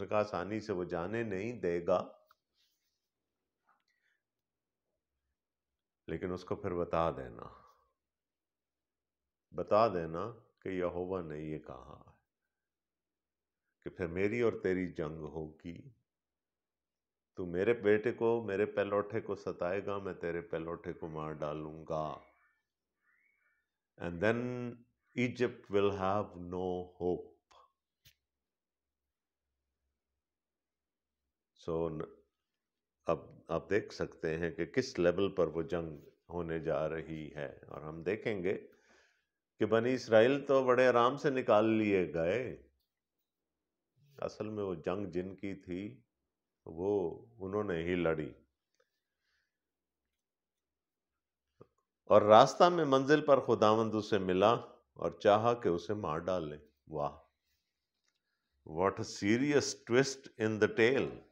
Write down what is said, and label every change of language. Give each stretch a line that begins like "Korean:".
Urdu: اس نے کہا آسانی سے وہ جانے نہیں دے گا، لیکن اس کو پھر بتا دینا کہ یہوہ نے یہ کہا ہے کہ پھر میری اور تیری جنگ ہوگی. تو میرے بیٹے کو، میرے پہلوٹے کو ستائے گا، میں تیرے پہلوٹے کو مار ڈالوں گا.
English: And then Egypt will have no hope.
Urdu: So اب آپ دیکھ سکتے ہیں کہ کس لیول پر وہ جنگ ہونے جا رہی ہے۔ اور ہم دیکھیں گے کہ بنی اسرائیل تو بڑے آرام سے نکال لیے گئے، اصل میں وہ جنگ جن کی تھی وہ انہوں نے ہی لڑی، اور راستہ میں منزل پر خداوند اسے ملا اور چاہا کہ اسے مار ڈالے۔ واہ،
English: What a serious twist in the tail.